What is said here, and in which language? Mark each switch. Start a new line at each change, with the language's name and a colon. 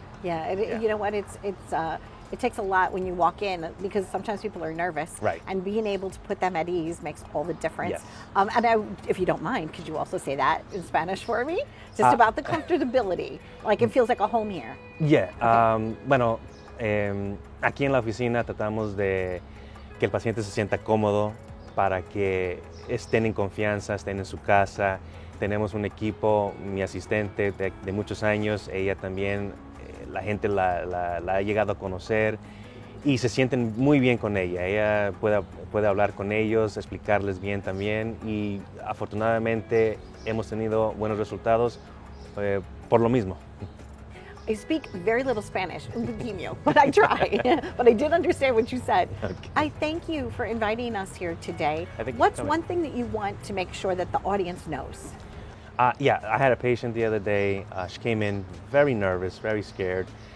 English: Yeah, you know what? It takes a lot when you walk in, because sometimes people are nervous. Right. And being able to put them at ease makes all the difference. Yes. And if you don't mind, could you also say that in Spanish for me? Just about the comfortability. Like it feels like a home here. Yeah. Okay.
Spanish: Bueno, aquí en la oficina tratamos de que el paciente se sienta cómodo para que estén en confianza, estén en su casa. Tenemos un equipo, mi asistente de muchos años, ella también. La gente la ha llegado a conocer y se sienten muy bien con ella. Ella puede hablar con ellos, explicarles bien también, y afortunadamente hemos tenido buenos resultados por lo mismo.
English: I speak very little Spanish,
Spanish: un poquito,
English: but I try. But I did understand what you said. Okay. I thank you for inviting us here today. What's one thing that you want to make sure that the audience knows? Yeah, I had a patient the other day. She came in very nervous, very scared.